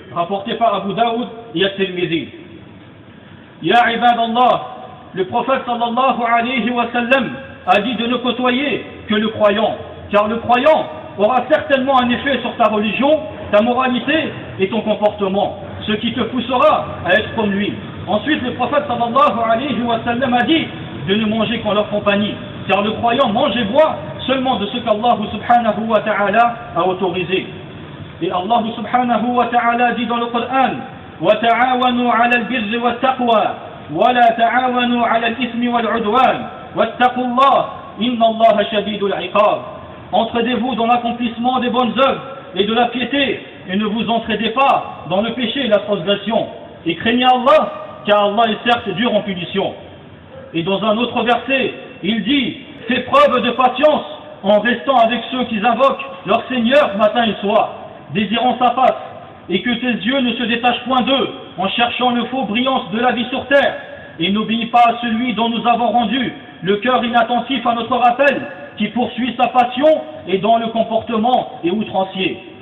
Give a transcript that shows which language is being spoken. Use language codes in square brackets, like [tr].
[fr] Rapporté par Abu Daoud et At-Tirmidhi. Ya ibad Allah, le prophète sallallahu alayhi wa sallam a dit de ne côtoyer que le croyant, car le croyant aura certainement un effet sur ta religion, ta moralité et ton comportement, ce qui te poussera à être comme lui. Ensuite, le prophète sallallahu alayhi wa sallam a dit de ne manger qu'en leur compagnie, car le croyant mange et boit seulement de ce qu'Allah subhanahu wa ta'ala a autorisé. Et Allah subhanahu wa ta'ala dit dans le Coran, [ar] وَتَعَاوَنُوا عَلَى الْبِرِّ وَالتَّقْوَى وَلَا تَعَاوَنُوا عَلَى الْإِثْمِ وَالْعُدْوَانِ وَاتَّقُوا اللَّهِ إِنَّ اللَّهَ شَدِيدُ الْعِقَابِ. [fr] Entraidez-vous dans l'accomplissement des bonnes œuvres et de la piété, et ne vous entraidez pas dans le péché et la transgression. Et craignez Allah, car Allah est certes dur en punition. Et dans un autre verset, il dit, fais preuve de patience en restant avec ceux qui invoquent leur Seigneur matin et soir, désirant sa face, et que tes yeux ne se détachent point d'eux, en cherchant le faux brillance de la vie sur terre, et n'obéis pas à celui dont nous avons rendu le cœur inattentif à notre rappel, qui poursuit sa passion et dans le comportement est outrancier.